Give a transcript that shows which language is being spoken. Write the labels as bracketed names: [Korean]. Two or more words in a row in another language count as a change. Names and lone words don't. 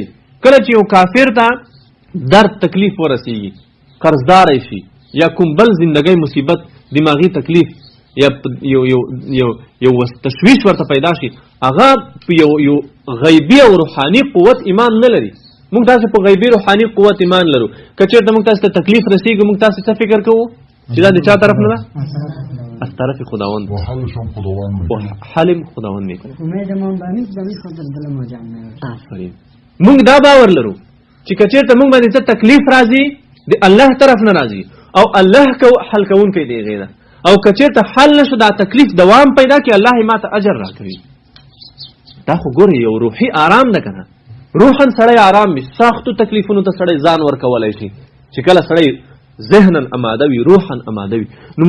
[Pashto] کله چې یو کافر ته درد تکلیف ورسیږي، قرضداری شي یا کوم بل زندګۍ مصیبت، دماغي تکلیف یا یو تشویش ورته پیدا شي، هغه په یو غیبي او روحاني قوت ایمان نه لري. موږ تاسو په غیبي روحاني قوت ایمان لرو. که چېرته موږ تاسو ته تکلیف رسیږي موږ تاسو څه فکر کوو چې دا د چا طرف نه ده؟ [Persian] از طرف خداوند. حلم خداوند میکنه. آفرین. [Pashto] موږ دا باور لرو چې که چېرته موږ باندې څه تکلیف راځي د الله طرف نه راځي او الله حل کوونکی دی هغې ده، او که چېرته حل نه شو دا تکلیف دوام پیدا کړي الله یې ماته اجر راکوي. دا خو ګورې یو روحي آرام ده که نه؟ روحاً سړی آرام وي، سختو تکلیفونو ته سړی ځان ورکولی شي چې کله سړی ذهناً اماده وي، روحاً اماده وي.